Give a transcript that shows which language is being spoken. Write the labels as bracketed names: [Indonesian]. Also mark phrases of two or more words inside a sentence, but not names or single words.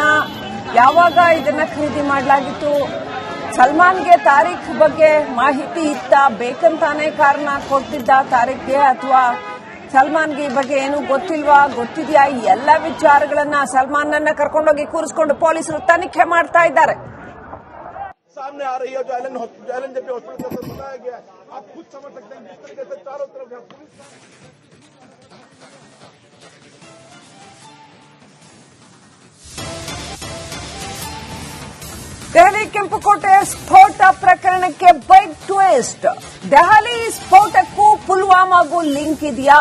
[Kannada] ಯಾವಾಗ ಇದನ್ನ ಖರೀದಿ ಮಾಡಲಾಗಿತ್ತು? ಸಲ್ಮಾನ್ಗೆ ತಾರೀಖ್ ಬಗ್ಗೆ ಮಾಹಿತಿ ಇತ್ತ? ಬೇಕಂತಾನೆ ಕಾರನ್ನ ಕೊಟ್ಟಿದ್ದ ತಾರೀಖ್ಗೆ, ಅಥವಾ ಸಲ್ಮಾನ್ಗೆ ಈ ಬಗ್ಗೆ ಏನು ಗೊತ್ತಿಲ್ವಾ, ಗೊತ್ತಿದೆಯಾ? ಈ ಎಲ್ಲ ವಿಚಾರಗಳನ್ನ ಸಲ್ಮಾನ್ನನ್ನ ಕರ್ಕೊಂಡೋಗಿ ಕೂರಿಸಿಕೊಂಡು ಪೊಲೀಸರು ತನಿಖೆ ಮಾಡ್ತಾ ಇದ್ದಾರೆ. [Hindi] सामने आ रही है जो एलन जेपी हॉस्पिटल का बताया गया है, आप खुद समझ सकते हैं जिस तरीके से चारों तरफ पुलिस। [Kannada] ದೆಹಲಿ ಕೆಂಪುಕೋಟೆ ಸ್ಫೋಟ ಪ್ರಕರಣಕ್ಕೆ [English] big twist. [Kannada] ದೆಹಲಿ ಸ್ಫೋಟಕ್ಕೂ ಪುಲ್ವಾಮಾಗೂ ಲಿಂಕ್ ಇದೆಯಾ?